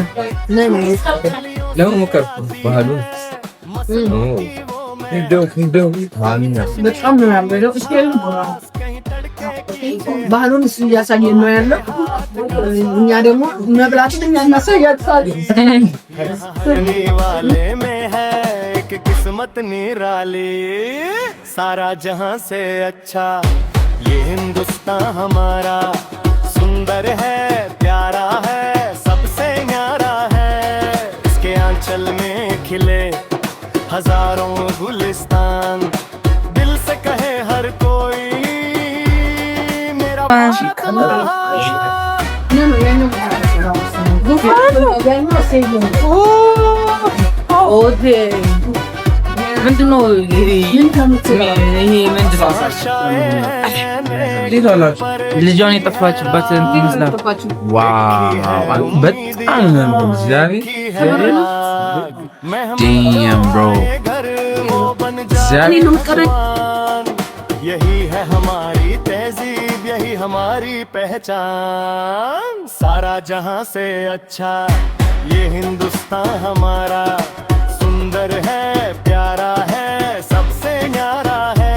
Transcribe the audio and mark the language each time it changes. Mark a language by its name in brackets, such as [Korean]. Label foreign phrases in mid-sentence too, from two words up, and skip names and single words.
[Amharic] ለምን ሞከርኩ? ባህሉ በጣም ነው ያለው። ባህሉን እሱ እያሳየን ነው ያለው። እኛ ደግሞ መብላቱን እኛ እናሳያችኋለን። [Hindi] वाले में है एक किस्मत निराली, सारा जहां से अच्छा ये हिंदुस्तान हमारा, सुंदर है प्यारा है सबसे न्यारा है। इसके आंचल में खिले हजारों गुलिस्तान, दिल से कहे हर कोई मेरा भारत महान। [Amharic] ምንድን ነው ልጇን የጠፋችበት እንትን ይመስላል። ዋው በጣም ነው እግዚአብሔር ዲም ብሮ [Hindi] यही है हमारी तहजीब, यही हमारी पहचान। सारा जहां से अच्छा ये हिंदुस्तान हमारा, सुंदर है प्यारा है सबसे न्यारा है।